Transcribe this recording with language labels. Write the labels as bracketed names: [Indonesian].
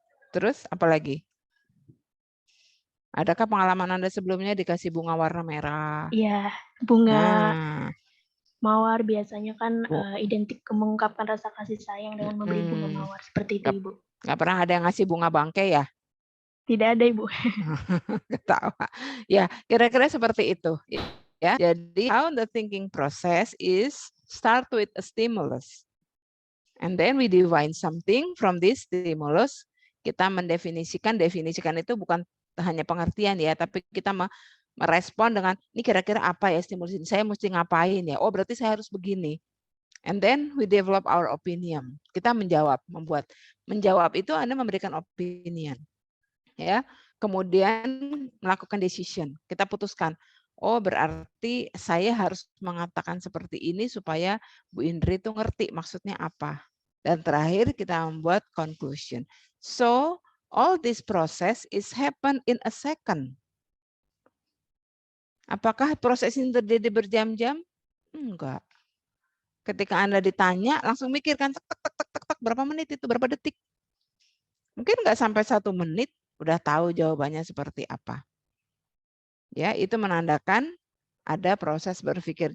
[Indonesian] Terus apa lagi? Adakah pengalaman Anda sebelumnya dikasih bunga warna merah? Iya, bunga Nah, mawar biasanya kan identik mengungkapkan rasa kasih sayang dengan memberi bunga mawar. Seperti itu Ibu. nggak pernah ada yang ngasih bunga bangkai ya? Tidak ada Ibu. Ketawa. Ya, kira-kira seperti itu. Ya, jadi [English] how the thinking process is start with a stimulus. And then we define something from this stimulus. [Indonesian] Kita definisikan itu bukan hanya pengertian ya, tapi kita merespon dengan ini kira-kira apa ya stimulus ini, saya mesti ngapain ya, oh berarti saya harus begini. [English] And then we develop our opinion. [Indonesian] Kita menjawab itu Anda memberikan opinion. Ya. Kemudian melakukan decision. Kita putuskan, oh berarti saya harus mengatakan seperti ini supaya Bu Indri itu ngerti maksudnya apa. Dan terakhir kita membuat conclusion. [English] So all this process is happen in a second. [Indonesian] Apakah proses ini terjadi berjam-jam? Enggak. Ketika Anda ditanya, langsung mikirkan berapa menit itu, berapa detik. Mungkin nggak sampai 1 menit, udah tahu jawabannya seperti apa. Ya, itu menandakan ada proses berpikir.